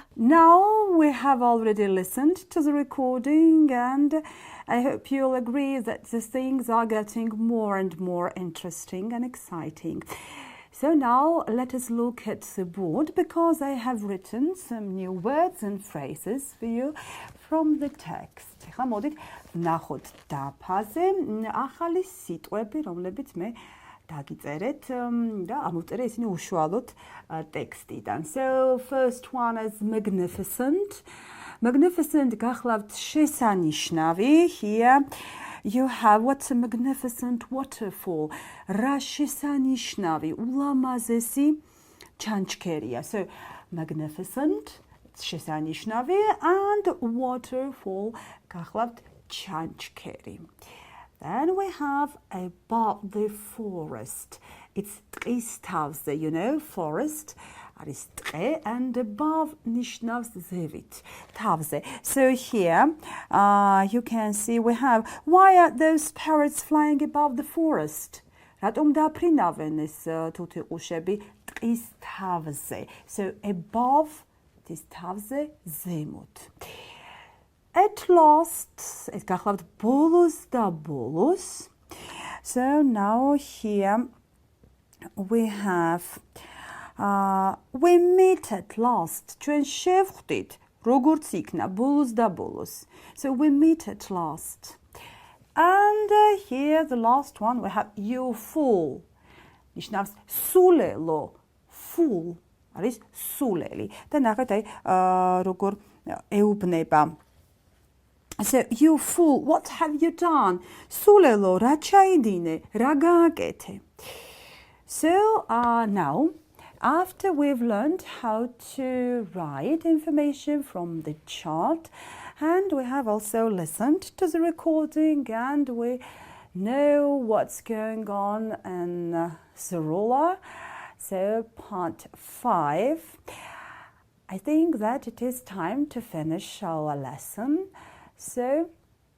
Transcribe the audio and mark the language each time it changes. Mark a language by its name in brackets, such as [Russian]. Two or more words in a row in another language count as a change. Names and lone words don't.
[English] Now we have already listened to the recording, and I hope you'll agree that the things are getting more and more interesting and exciting. So now let us look at the board, because I have written some new words and phrases for you from the text. [Georgian] ხა მოდით ნახოთ დაფაზე ახალი სიტყვები, რომლებიც მე დაგიწერეთ და ამოვწერე ისინი უშუალოდ ტექსტიდან. [English] So first one is magnificent. [Georgian] Magnificent გახლავთ შესანიშნავი. [English] Here you have what's a magnificent waterfall. [Georgian] რა შესანიშნავი, ულამაზესი ჩანჩქერია. [English] So magnificent, შესანიშნავი, and waterfall [Georgian] გახლავთ ჩანჩქერი. [English] Then we have above the forest. [Georgian] It's ტყის თავზე, [English] you know, forest. [Georgian] არის ტყე, [English] and above [Georgian] ნიშნავს ზევით, თავზე. [English] So here you can see we have, why are those parrots flying above the forest? [Georgian] რატომ დაფრინავენ ეს თუთიყუშები ტყის თავზე? [English] So above, this [Georgian] თავზე, ზემოთ. [English] At last, [Georgian] ეს გახლავთ ბოლოს და ბოლოს. [English] So now here we have we meet at last. [Georgian] ჩვენ შევხვდით, როგორც იქნა, ბოლოს და ბოლოს. [English] So we meet at last. And here the last one we have you fool. [Georgian] ნიშნავს სულელო. Fool არის სულელი. და ნახეთ აი როგორ ეუბნება. [English] So you fool, what have you done? [Georgian] სულელო, რა ჩაიდინე, რა გააკეთე? [English] So now, after we've learned how to write information from the chart, and we have also listened to the recording, and we know what's going on in Zarula, so part 5, I think that it is time to finish our lesson.